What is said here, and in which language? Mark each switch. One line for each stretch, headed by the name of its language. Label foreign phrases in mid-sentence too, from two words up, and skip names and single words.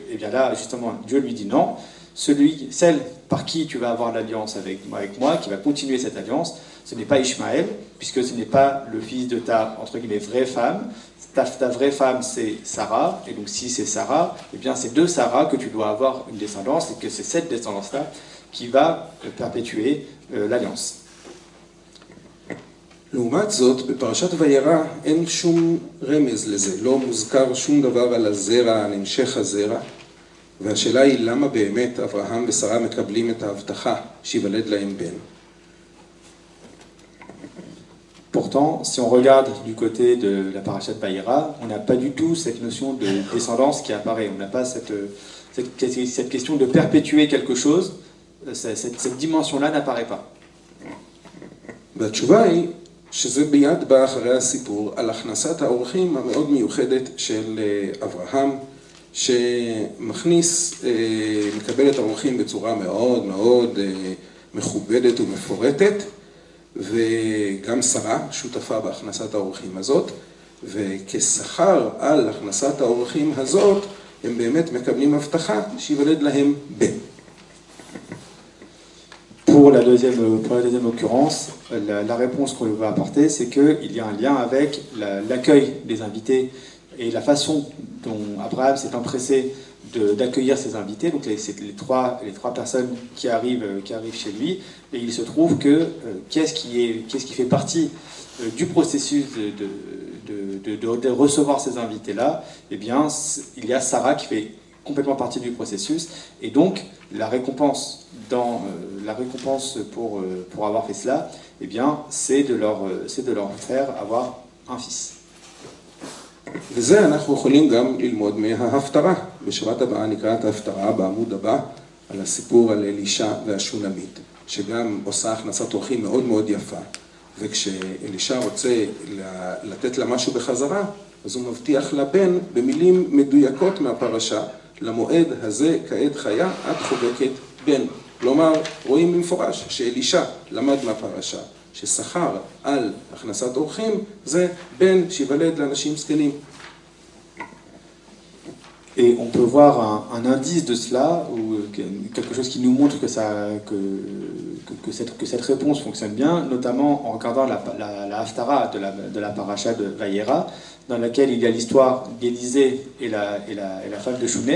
French: Et bien là, justement, Dieu lui dit non. Celle par qui tu vas avoir l'alliance avec moi, qui va continuer cette alliance, ce n'est pas Ishmaël, puisque ce n'est pas le fils de ta, entre guillemets, vraie femme. Ta vraie femme, c'est Sarah. Et donc si c'est Sarah, eh bien c'est de Sarah que tu dois avoir une descendance, et que c'est cette descendance-là qui va perpétuer l'alliance.
Hebrew: לעומת זאת, בפרשת וירא אין שום רמז לזה, לא מוזכר שום דבר על הזרע, על המשך הזרע, והשאלה היא למה באמת אברהם ושרה מקבלים את ההבטחה שיוולד להם בן.
French: Pourtant, si on regarde du côté de la Parashat Vayera, on n'a pas du tout cette notion de descendance qui apparaît. On n'a pas cette question de perpétuer quelque chose. Cette dimension-là n'apparaît pas.
Hebrew: והתשובה היא שזה ביד בא אחרי הסיפור על הכנסת האורחים המאוד מיוחדת של אברהם, שמכניס, מקבל את האורחים בצורה מאוד מאוד מכובדת ומפורטת, וגם שרה שותפה בהכנסת האורחים הזאת, וכשכר על הכנסת האורחים הזאת, הם באמת מקבלים הבטחה שיוולד להם בן.
French: Pour la deuxième occurrence, la réponse qu'on va apporter, c'est qu'il y a un lien avec l'accueil des invités Et la façon dont Abraham s'est empressé d'accueillir ses invités, donc c'est les trois personnes qui arrivent chez lui, et il se trouve que qu'est-ce qui fait partie du processus de recevoir ces invités-là, eh bien, il y a Sarah qui fait complètement partie du processus, et donc la récompense pour avoir fait cela, eh bien, c'est de leur faire avoir un fils.
Hebrew: וזה אנחנו יכולים גם ללמוד מההפטרה. בשבת הבאה נקרא את ההפטרה בעמוד הבא על הסיפור על אלישע והשונמית, שגם עושה הכנסת אורחים מאוד מאוד יפה. וכשאלישע רוצה לתת לה משהו בחזרה, אז הוא מבטיח לבן במילים מדויקות מהפרשה, למועד הזה כעת חיה את חובקת בן. כלומר, רואים במפורש שאלישע למד מהפרשה, ששכר על הכנסת אורחים זה בן שיוולד לאנשים זקנים.
French: Et on peut voir un indice de cela, ou quelque chose qui nous montre que cette réponse fonctionne bien, notamment en regardant la Haftara de la paracha de Vayera, dans laquelle il y a l'histoire d'Élisée et la femme de Shunem.